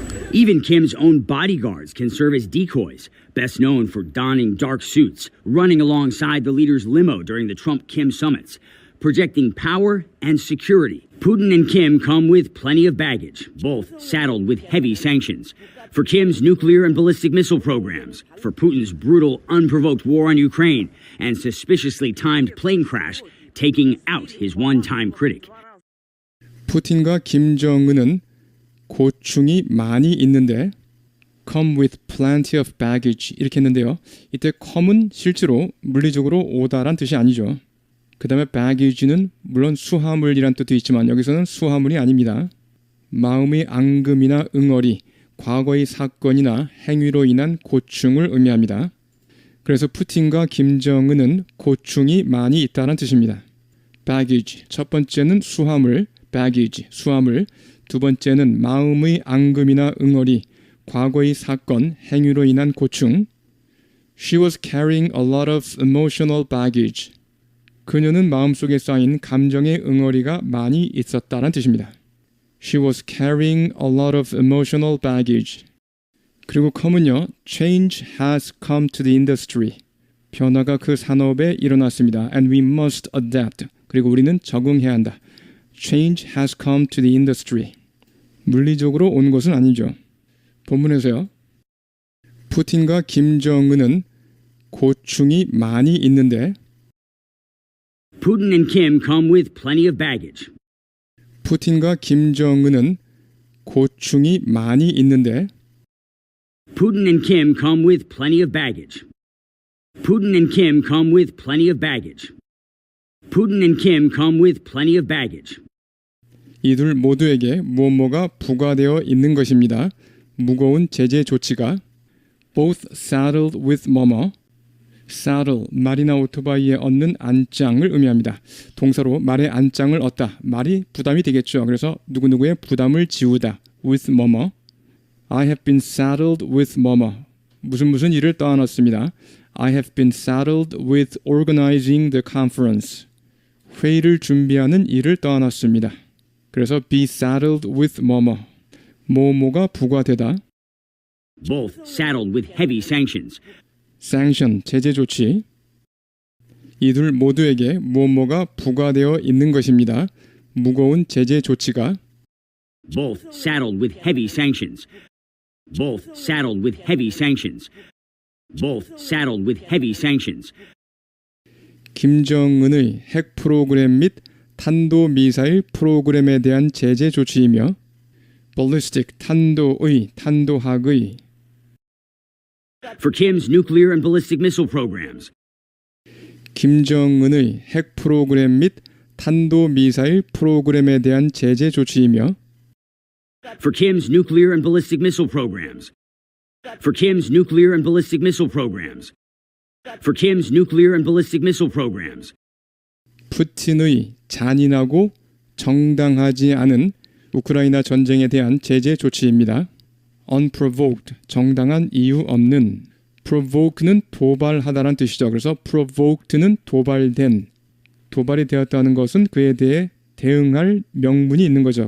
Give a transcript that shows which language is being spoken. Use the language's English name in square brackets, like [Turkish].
[English] Even Kim's own bodyguards can serve as decoys, best known for donning dark suits, running alongside the leader's limo during the Trump-Kim summits, projecting power and security. Putin and Kim come with plenty of baggage, both saddled with heavy sanctions. For Kim's nuclear and ballistic missile programs, for Putin's brutal, unprovoked war on Ukraine, and suspiciously timed plane crash taking out his one-time critic. [Korean] 푸틴과 김정은은 고충이 많이 있는데 [English] come with plenty of baggage [Korean] 이렇게 했는데요. 이때 come은 실제로 물리적으로 오다란 뜻이 아니죠. 그 다음에 baggage는 물론 수하물이란 뜻도 있지만 여기서는 수하물이 아닙니다. 마음의 앙금이나 응어리, 과거의 사건이나 행위로 인한 고충을 의미합니다. 그래서 푸틴과 김정은은 고충이 많이 있다는 뜻입니다. baggage, 첫 번째는 수하물, baggage, 수하물, 두 번째는 마음의 앙금이나 응어리, 과거의 사건, 행위로 인한 고충. [English] She was carrying a lot of emotional baggage. [Korean] 그녀는 마음속에 쌓인 감정의 응어리가 많이 있었다는 뜻입니다. [English] She was carrying a lot of emotional baggage. [Korean] 그리고 [English] come은요, change has come to the industry. [Korean] 변화가 그 산업에 일어났습니다. [English] And we must adapt. [Korean] 그리고 우리는 적응해야 한다. [English] Change has come to the industry. [Korean] 물리적으로 온 것은 아니죠. 본문에서요. 푸틴과 김정은은 고충이 많이 있는데 [English] Putin and Kim come with plenty of baggage. [Korean] 푸틴과 김정은은 고충이 많이 있는데 [English] Putin and Kim come with plenty of baggage. Putin and Kim come with plenty of baggage. Putin and Kim come with plenty of baggage. [Korean] 이들 모두에게 뭐뭐가 부과되어 있는 것입니다. 무거운 제재 조치가 [English] both saddled with [Korean] 뭐뭐 saddle, 말이나 오토바이에 얻는 안장을 의미합니다. 동사로 말의 안장을 얻다. 말이 부담이 되겠죠. 그래서 누구누구의 부담을 지우다. with 뭐뭐 [English] I have been saddled with [Korean] 뭐뭐 무슨 일을 떠안았습니다. [English] I have been saddled with organizing the conference. [Korean] 회의를 준비하는 일을 떠안았습니다. 그래서 [English] be saddled with [Korean] 뭐뭐 뭐뭐가 부과되다. [English] Both saddled with heavy sanctions. [Korean] sanction, 제재 조치. 이들 모두에게 뭐뭐가 부과되어 있는 것입니다. 무거운 제재 조치가 [English] Both saddled with heavy sanctions. Both saddled with heavy sanctions. Both saddled with heavy sanctions. [Korean] 김정은의 핵 프로그램 및 탄도미사일 프로그램에 대한 제재 조치이며 ballistic, 탄도의, 탄도학의 [English] For Kim's nuclear and ballistic missile programs. [Korean] 김정은의 핵 프로그램 및 탄도미사일 프로그램에 대한 제재 조치이며 [English] For Kim's nuclear and ballistic missile programs. For Kim's nuclear and ballistic missile programs. For Kim's nuclear and ballistic missile programs. [Korean] 푸틴의 잔인하고 정당하지 않은 우크라이나 전쟁에 대한 제재 조치입니다. unprovoked, 정당한 이유 없는 provoke는 도발하다란 뜻이죠. 그래서 provoked는 도발된, 도발이 되었다는 것은 그에 대해 대응할 명분이 있는 거죠.